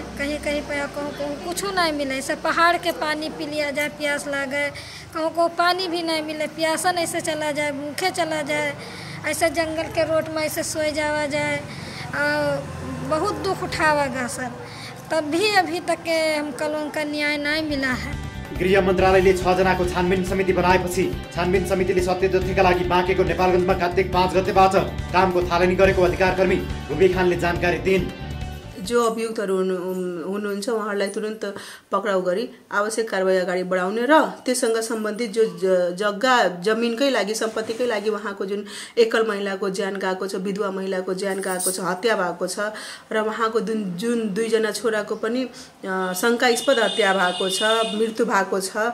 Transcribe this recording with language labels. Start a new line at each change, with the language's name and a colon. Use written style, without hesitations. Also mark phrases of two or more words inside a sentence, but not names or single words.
Hindi: कहीं कहीं पे कहूँ कुछ नहीं मिले। ऐसे पहाड़ के पानी पी लिया जाए, प्यास लगे, कहूँ को पानी भी नहीं मिले, प्यासन ऐसे चला जाए, भूखे चला जाए। ऐसे जंगल के रोड में ऐसे सोए जावा जाए। और बहुत दुख उठावागा सर। तब भी अभी तक के हमको लोगों का न्याय नहीं मिला है।
Nepali: गृह मन्त्रालयले 6 जनाको छानबिन समिति बनाएपछि छानबिन समितिले सत्य तथ्यका लागि बाँकेको नेपालगञ्जमा कार्तिक 5 गतेबाट कामको थालनी गरेको अधिकारकर्मी रुबी खानले जानकारी दिइन्। जो अभियुक्तहरू हुनुहुन्छ उहाँहरूलाई तुरन्त पक्राउ गरी आवश्यक कारबाही अगाडि बढाउने र त्यससँग सम्बन्धित जो जग्गा जमिनकै लागि सम्पत्तिकै लागि उहाँको जुन एकल महिलाको ज्यान गएको छ, विधवा महिलाको ज्यान गएको छ, हत्या भएको छ र उहाँको जुन 2 जना छोराको पनि शङ्कास्पद हत्या भएको छ, मृत्यु भएको छ।